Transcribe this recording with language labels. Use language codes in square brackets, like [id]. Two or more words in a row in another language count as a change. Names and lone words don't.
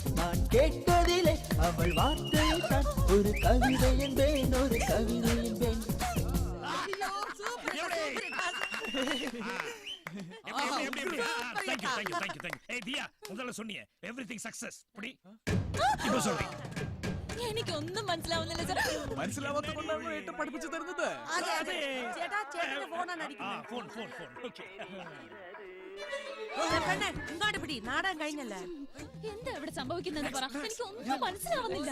[ta] நான் கேட்டதிலே அவள் வார்த்தையை தான் ஒரு கவிதை என்பேன், ஒரு கவிதை என்பேன். முதல்ல சொன்னீங்க [en] everything success. [ta] புடி இப்போ சொல்றேன். [ml] എനിക്കൊന്നും മനസ്സിലാവുന്നില്ല സാർ. മനസ്സിലാവാത്ത കൊണ്ടാണ് ഏട്ടൻ പഠിപ്പിച്ചു തരുന്നത്. ചേട്ടാ ചേട്ടന്റെ ഫോണാണ് അടിക്കുന്നത്. ഫോൺ ഓക്കേ. ഇങ്ങോട്ട് പിടി, നാടകം കഴിഞ്ഞല്ലേ. എന്താ ഇവിടെ സംഭവിക്കുന്നതെന്ന് പറ, എനിക്കൊന്നും മനസ്സിലാവുന്നില്ല.